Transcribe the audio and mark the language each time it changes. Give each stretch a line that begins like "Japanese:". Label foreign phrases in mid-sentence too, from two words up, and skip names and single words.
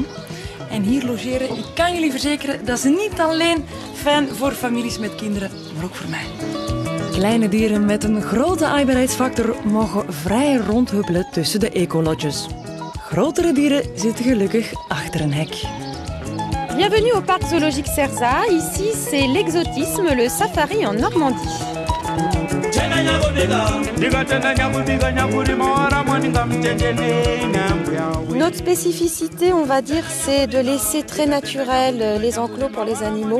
Dutch: En hier logeren, ik kan jullie verzekeren, dat is niet alleen fijn voor families met kinderen, maar ook voor mij. Kleine dieren met een grote aaibaarheidsfactor mogen vrij rondhuppelen tussen de ecolodges. Grotere dieren zitten gelukkig achter een hek.
French: Bienvenue au parc zoologique Serza. Ici, c'est l'exotisme, le safari en Normandie. Notre spécificité, on va dire, c'est de laisser très naturel les enclos pour les animaux.